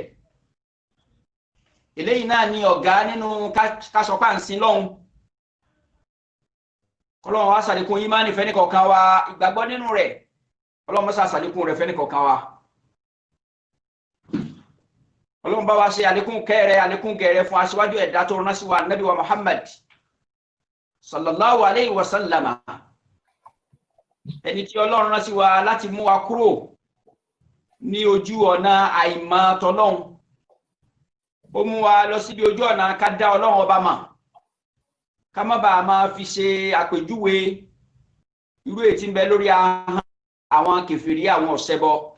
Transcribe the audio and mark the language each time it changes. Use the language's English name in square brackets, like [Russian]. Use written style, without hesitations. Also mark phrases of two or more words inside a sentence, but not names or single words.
[Yoruba] Eléyìí náà ni ọ̀gá nínú ká sọ pé à ń sin lọ́hun. Ọlọ́run wá ṣàlékún ìmánì fẹ́ni kọ̀ọ̀kan wa, ìgbàgbọ́ nínú rẹ̀ Ọlọ́run mọ́sá ṣàlékún rẹ̀ fẹ́ni kọ̀ọ̀kan wa. Ọlọ́run bá wa ṣe àlékún kẹ́rẹ̀ àlékún gẹ̀rẹ̀ fún aṣíwájú ẹ̀dá tó rán sí wa Nábì wa Muhammad [Arabic] صلى الله عليه وسلم, [Yoruba] ẹni tí Ọlọ́run rán sí wa láti mú wa kúrò ní ojú ọ̀nà àìmọ̀ tọlọ́hun. Ó mú wa lọ síbi ojú ọ̀nà ká dá Ọlọ́run ọba mọ̀, ká má bàa máa fi ṣe àpèjúwe irú èyí tí ń bẹ lórí ahọ́n àwọn kèfèrí àwọn ọ̀ṣẹbọ.